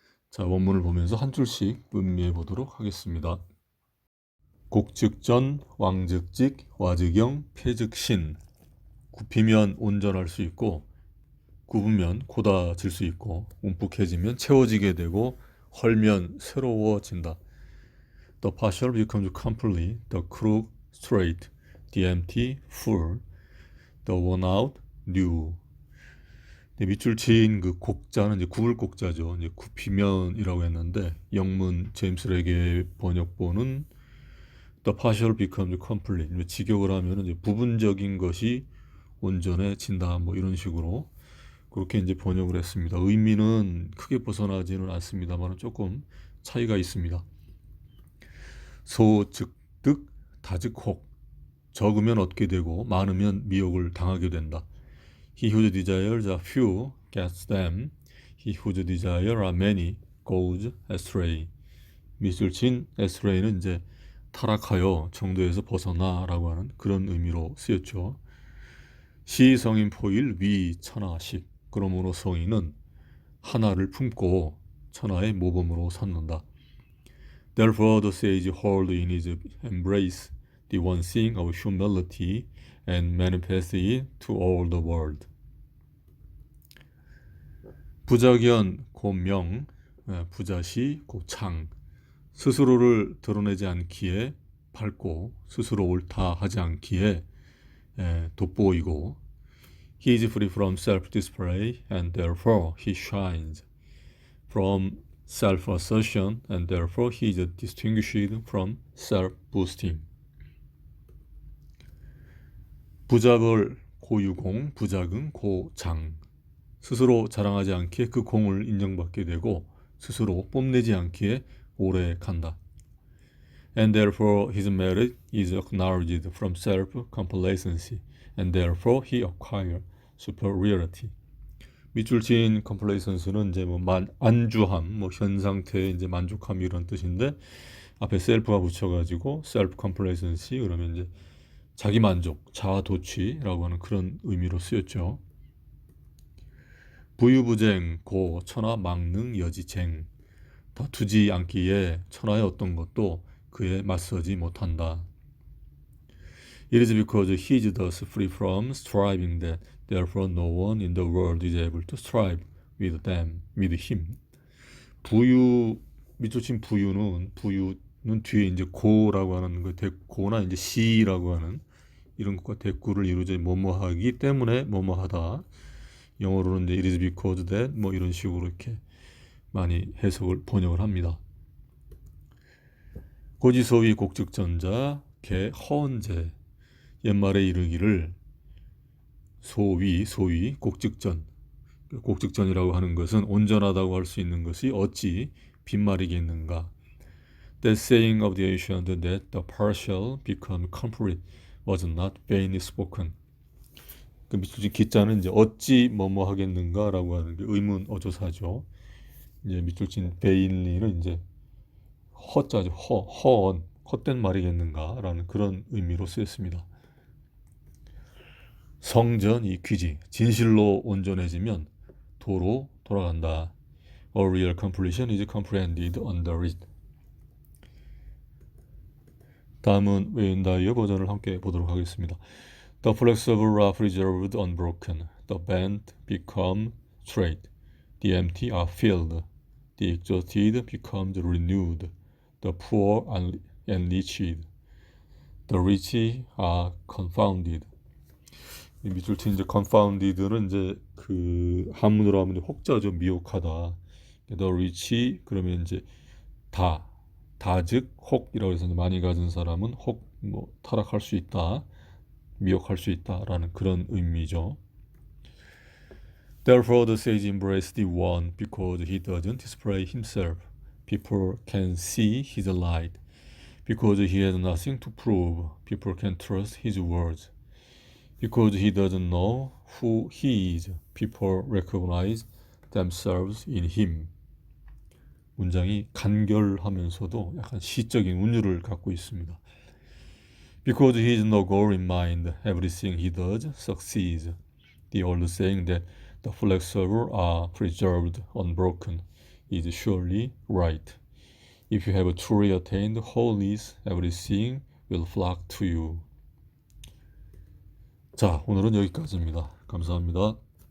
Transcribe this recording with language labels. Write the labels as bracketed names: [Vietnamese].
[Korean] 자, 원문을 보면서 한 줄씩 음미해 보도록 하겠습니다. 곡즉전, 왕즉직, 와즉영, 폐즉신. 굽히면 온전할 수 있고 굽으면 고다질 수 있고 움푹해지면 채워지게 되고 헐면 새로워진다. [English] The partial becomes complete, the crooked straight, the empty full, the worn out new. [Korean] 밑줄 친 그 곡자는 이제 굽을 곡자죠. 이제 굽히면이라고 했는데 영문 제임스 레게 번역본은 [English] The partial becomes complete. [Korean] 직역을 하면 이제 부분적인 것이 온전해진다. 이런 식으로 그렇게 이제 번역을 했습니다. 의미는 크게 벗어나지는 않습니다만 조금 차이가 있습니다. 소, 즉, 득, 다, 즉, 혹. 적으면 얻게 되고 많으면 미혹을 당하게 된다. [English] He whose desires are few gets them. He whose desires are many goes astray. [Korean] 미술친 astray는 이제 타락하여 정도에서 벗어나라고 하는 그런 의미로 쓰였죠. 시 성인 포일 위 천하식. 그러므로 성인은 하나를 품고 천하의 모범으로 삼는다. [English] Therefore the sage hold in his embrace the one thing of humility and manifest it to all the world. [Korean] 부자견 고명, 부자시 고창. 스스로를 드러내지 않기에 밝고 스스로 옳다 하지 않기에 돋보이고 [English] He is free from self-display and therefore he shines. From self-assertion and therefore he is distinguished from self-boasting. [Korean] 부자벌 고유공, 부자긍 고장. 스스로 자랑하지 않기에 그 공을 인정받게 되고 스스로 뽐내지 않기에 오래 간다. [English] And therefore his merit is acknowledged from self-complacency and therefore he acquires superiority. [Korean] 밑줄 친 complacence는 이제 뭐 안주함, 뭐 현 상태에 이제 만족함 이런 뜻인데 앞에 self가 붙여가지고 self-complacency 그러면 이제 자기 만족, 자아 도취라고 하는 그런 의미로 쓰였죠. 부유부쟁, 고, 천하, 망능, 여지쟁. 다투지 않기에 천하의 어떤 것도 그에 맞서지 못한다. [English] It is because he is thus free from striving that therefore no one in the world is able to strive with him. [Korean] 부유, 밑줄 친 부유는 뒤에 이제 고라고 하는 그 고나 이제 시라고 하는 이런 것과 대꾸를 이루지 뭐뭐하기 때문에 뭐뭐하다. 영어로는 이제 [English] it is because that [Korean] 뭐 이런 식으로 이렇게 많이 해석을 번역을 합니다. 고지서위 곡즉전자 개 허언제. 옛말에 이르기를 소위 곡즉전. 곡즉전이라고 하는 것은 온전하다고 할 수 있는 것이 어찌 빈말이겠는가. [English] That saying of the ancient that the partial become complete was not vainly spoken. [Korean] 그 밑줄 기자는 이제 어찌 뭐뭐 하겠는가라고 하는 게 의문 어조사죠. 이제 밑줄 친 vainly는 이제 허자죠. 허언 헛된 말이겠는가라는 그런 의미로 쓰였습니다. 성전이 귀지. 진실로 온전해지면 도로 돌아간다. [English] A real completion is comprehended under it. [Korean] 다음은 웨인다이어 버전을 함께 보도록 하겠습니다. [English] The flexible are preserved unbroken. The bent become straight. The empty are filled. The exhausted becomes renewed. The poor are enriched. The rich are confounded. [Korean] 밑줄 친 이제 confounded는 이제 그 한문으로 하면 혹자죠. 미혹하다. [English] The rich [Korean] 그러면 이제 다즉 혹이라고 해서 많이 가진 사람은 혹 뭐 타락할 수 있다. 미혹할 수 있다라는 그런 의미죠. [English] Therefore the sage embraced the one because he doesn't display himself. People can see his light. Because he has nothing to prove. People can trust his words. Because he doesn't know who he is. People recognize themselves in him. [Korean] 문장이 간결하면서도 약간 시적인 운율을 갖고 있습니다. [English] Because he has no goal in mind, everything he does succeeds. The old saying that the flexible are preserved unbroken is surely right. If you have truly attained wholeness, everything will flock to you. [Korean] 자, 오늘은 여기까지입니다. 감사합니다.